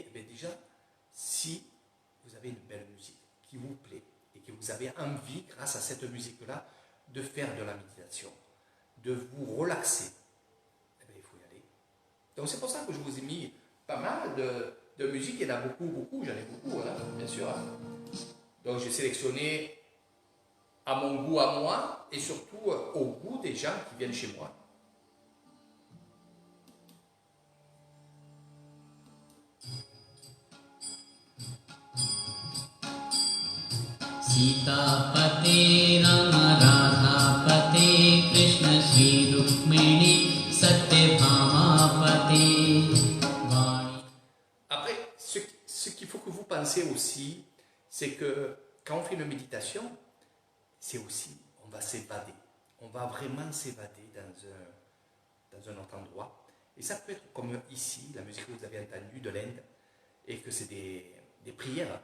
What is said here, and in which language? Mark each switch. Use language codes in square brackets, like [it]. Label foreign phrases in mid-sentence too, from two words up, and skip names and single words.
[fr] Eh bien déjà, si vous avez une belle musique qui vous plaît et que vous avez envie, grâce à cette musique-là, de faire de la méditation, de vous relaxer, eh bien, il faut y aller. Donc c'est pour ça que je vous ai mis pas mal de musique. Il y en a beaucoup, j'en ai beaucoup, hein, bien sûr. Hein. Donc j'ai sélectionné à mon goût à moi et surtout au goût des gens qui viennent chez moi. [sa] सीतापते राम राधापते कृष्ण श्री रुक्मिणी सत्यभामापते वाणी. [fr] Après, ce qu'il faut que vous pensez aussi, c'est que quand on fait une méditation, c'est aussi, on va s'évader. On va vraiment s'évader dans un autre endroit. Et ça peut être comme ici, la musique que vous avez entendue de l'Inde, et que c'est des prières.